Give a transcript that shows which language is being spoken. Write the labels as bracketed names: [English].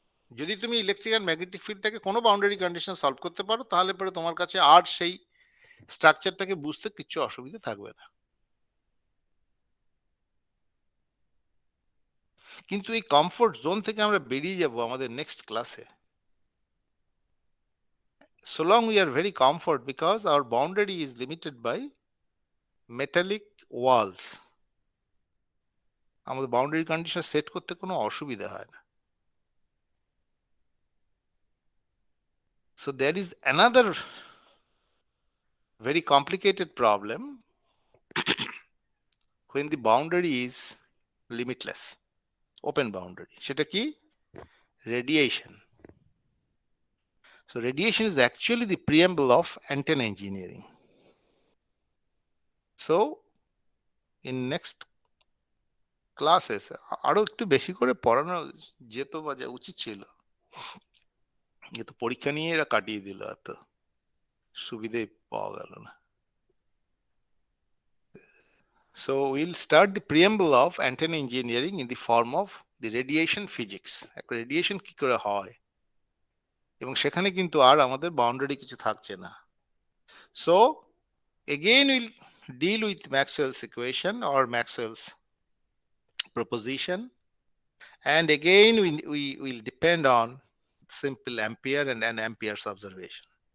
[Bangla] যদি তুমি electric and magnetic ফিল্ডটাকে কোনো বাউন্ডারি কন্ডিশন সলভ করতে পারো, তাহলে পরে তোমার কাছে আর সেই স্ট্রাকচারটাকে বুঝতে কিছু অসুবিধা থাকবে না। কিন্তু এই কমফোর্ট জোন থেকে আমরা বেরিয়ে যাব আমাদের নেক্সট ক্লাসে। [English] So long we are very comfort because our boundary is limited by metallic walls. [Bangla] আমাদের বাউন্ডারি কন্ডিশন সেট করতে কোনো অসুবিধা হয় না। [English] So there is another very complicated problem when the boundary is limitless, open boundary. [Bangla] সেটা কি? [English] Radiation. So radiation is actually the preamble of antenna engineering. So in next classes [Bangla] আরো একটু বেশি করে পড়ানো যেত বা যা উচিত ছিল, কিন্তু পরীক্ষা নিয়ে এরা কাটিয়ে দিল, এত সুবিধে পাওয়া গেল না। [English] So we'll start the preamble of antenna engineering in the form of the radiation physics. [Bangla] একটা রেডিয়েশন কি করে হয়, এবং সেখানে কিন্তু আর আমাদের বাউন্ডারি কিছু থাকছে না। [English] So again we'll deal with Maxwell's equation or Maxwell's proposition, and again we will depend on simple Ampere and an Ampere's observation.